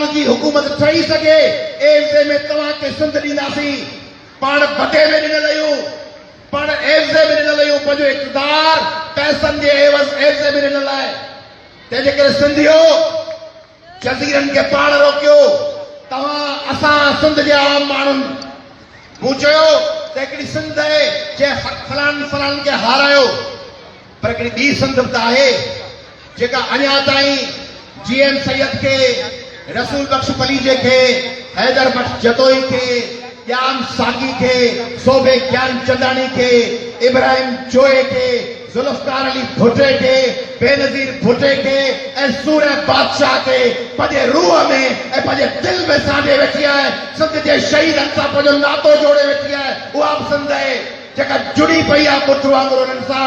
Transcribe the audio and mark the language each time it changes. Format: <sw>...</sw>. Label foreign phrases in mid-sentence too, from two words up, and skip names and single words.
<sd>जी हुकूमत ठही सघे एवज़े में तव्हांखे सिंध ॾींदासीं पाण बदे में ॾिनल आहियूं पाण एवज़े में ॾिनल आहियूं पंहिंजो इक़्तिदार पैसनि जे एवज़े में ॾिनल आहे तंहिंजे करे सिंधियो जज़ीरनि खे पाण रोकियो तव्हां असां सिंध जे आम माण्हुनि मूं चयो त हिकिड़ी सिंध आहे जंहिं फलाणनि खे हारायो पर हिकिड़ी ॿी सिंध बि त आहे जेका अञा ताईं जीएम सैयद खे रसूल बख्श पलीजे के, हैदर बख्श जतोई के, ज्ञान साकी के, सोबे ज्ञान चंदानी के, इब्राहिम चोए के, जुल्फकार अली भुट्टे के, बेनजीर भुट्टे के, ऐं सूरह बादशाह के पंहिंजे रूह में ऐं पंहिंजे दिल में सांढे वेठी आहे। सिंध जे शहीदनि सां पंहिंजो नातो जोड़े वेठी आहे। उहा बि सिंध आहे जेका जुड़ी पई आहे पुट वांगुरु उन्हनि सां।</sd>